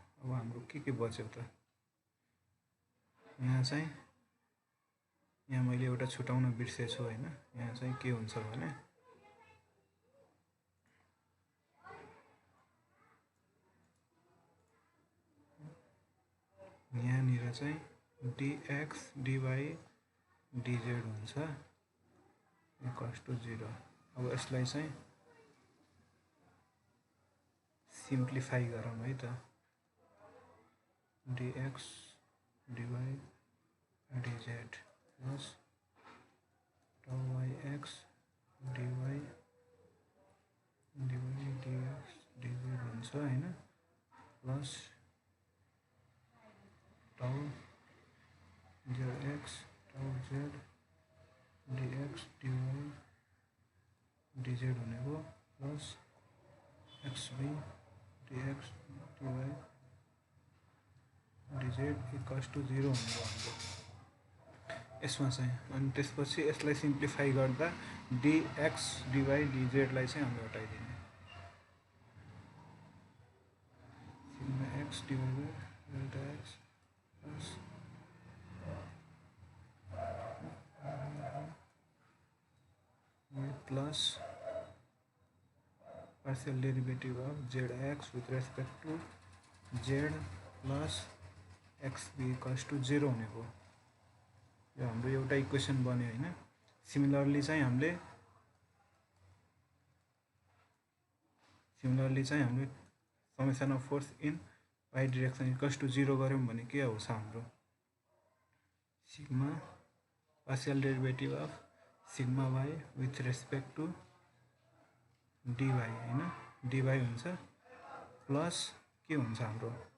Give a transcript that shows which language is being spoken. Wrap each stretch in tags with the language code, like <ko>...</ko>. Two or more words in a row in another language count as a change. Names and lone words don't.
<ne>अब हाम्रो के बच्यो त यहाँ चाहिँ यहाँ मैले एउटा छुटाउन बिर्सेछु हैन। यहाँ चाहिँ के हुन्छ भने यहाँनिर चाहिँ</ne> <en>dx dy dz</en> <ne>हुन्छ</ne> <en>equals to</en> <ne>0। अब यसलाई चाहिँ सिम्प्लिफाई गरौँ है त</ne> <en>dx dy dz plus tau yx dy dx dz</en> <ne>हुन्छ हैन</ne> <en>plus tau zx tau z dx dy dz</en> <ne>हुने भयो</ne> <en>plus xb dx dy dz equals to 0</en> <ne>हुनेको हाम्रो यसमा चाहिँ। अनि त्यसपछि यसलाई सिम्प्लिफाई गर्दा</ne> <en>dx dy dz</en> <ne>लाई चाहिँ हामीले हटाइदिने</ne> <en>sigma x divide by delta x plus partial derivative of zx with respect to z plus xb equals to 0</en> <ne>हुनेको यो हाम्रो एउटा इक्वेसन बन्यो हैन। सिमिलरली चाहिँ हामीले</ne> <en>summation of force in y direction equals to 0</en> <ne>गर्यौं भने के आउँछ हाम्रो</ne> <en>sigma partial derivative of sigma y with respect to dy</en> <ne>हैन dy हुन्छ प्लस के हुन्छ हाम्रो</ne>